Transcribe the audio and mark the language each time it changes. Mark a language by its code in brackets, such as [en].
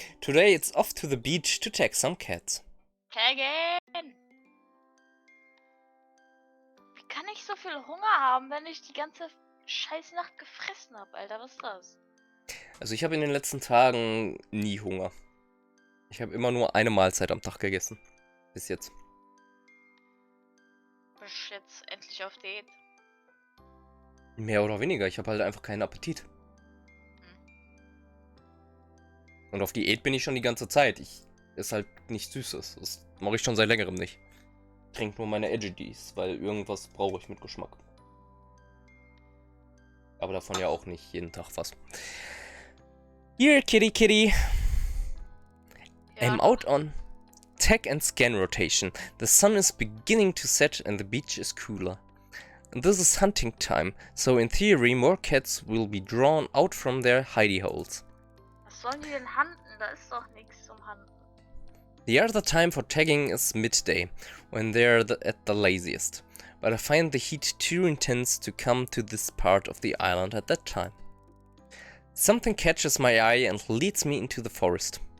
[en] Today it's off to the beach to tag some cats. [de] Taggen! Wie kann ich so viel Hunger haben, wenn ich die ganze scheiß Nacht gefressen habe, Alter? Was ist das? Also ich habe in den letzten Tagen nie Hunger. Ich habe immer nur eine Mahlzeit am Tag gegessen. Bis jetzt. Bist jetzt endlich auf Diät? Mehr oder weniger. Ich habe halt einfach keinen Appetit. Und auf Diät bin ich schon die ganze Zeit. Ich esse halt nichts Süßes. Das mache ich schon seit längerem nicht. Ich trinke nur meine Edgies, weil irgendwas brauche ich mit Geschmack. Aber davon ja auch nicht jeden Tag was. [en] Here, kitty, kitty. I'm out on tag and scan rotation. The sun is beginning to set and the beach is cooler. And this is hunting time, so in theory more cats will be drawn out from their hidey holes. [de] Was sollen die denn handen? Da ist doch nichts zum Handen. [en] The other time for tagging is midday, when they're at the laziest. But I find the heat too intense to come to this part of the island at that time. Something catches my eye and leads me into the forest.